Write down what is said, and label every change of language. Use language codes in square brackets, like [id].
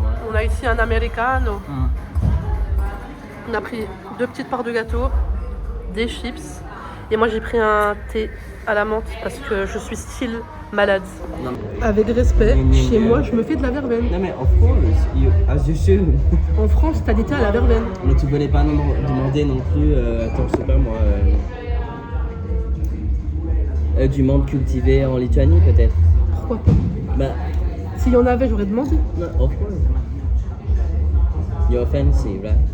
[fr] On a ici un americano. On a pris 2 petites parts de gâteau, des chips. Et moi j'ai pris un thé à la menthe parce que je suis style malade. Non. Avec respect, chez moi je me fais de la verveine. Non mais [en] of course, as you should. [fr] En France t'as des thés à la verveine. Mais tu voulais pas nous demander non plus, attends, je sais pas moi, du menthe cultivé en Lituanie peut-être. Pourquoi pas? Bah, S'il y en avait j'aurais demandé. [en] no, of course. You're fancy, right?